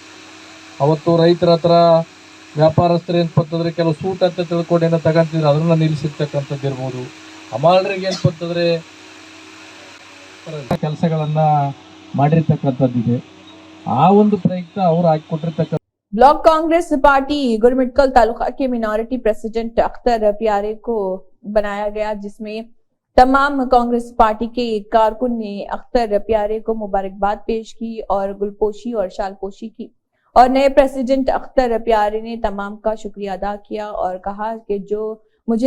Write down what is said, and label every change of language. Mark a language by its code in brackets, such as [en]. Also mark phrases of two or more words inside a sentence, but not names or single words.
[kn] ಅವತ್ತು ರೈತರ ಹತ್ರ ವ್ಯಾಪಾರಸ್ಥರು ಏನು ಪತ್ತಂದ್ರೆ ಕೆಲವು ಸೂಟ್ ಅಂತ ತಿಳ್ಕೊಂಡು ಏನೋ ತಗೊಂತಿದ್ರು, ಅದನ್ನು ನಿಲ್ಲಿಸಿರ್ತಕ್ಕಂಥದ್ದು ಇರ್ಬೋದು। ಹಮಾಲರಿಗೆ ಏನು ಪತ್ತಂದ್ರೆ ಕೆಲಸಗಳನ್ನು ಮಾಡಿರ್ತಕ್ಕಂಥದ್ದಿದೆ। ಆ ಒಂದು ಪ್ರಯುಕ್ತ ಅವರು ಹಾಕಿಕೊಟ್ಟಿರ್ತಕ್ಕಂಥ [hi] ब्लॉक कांग्रेस पार्टी गुरमिटकल तालुका के [en] minority president [hi] अख्तर प्यारे को बनाया गया, जिसमें तमाम कांग्रेस पार्टी के कारकुन ने अख्तर प्यारे को मुबारकबाद पेश की और गुलपोशी और शालपोशी की और नए प्रेसिडेंट अख्तर प्यारे ने तमाम का शुक्रिया अदा किया और कहा कि जो मुझे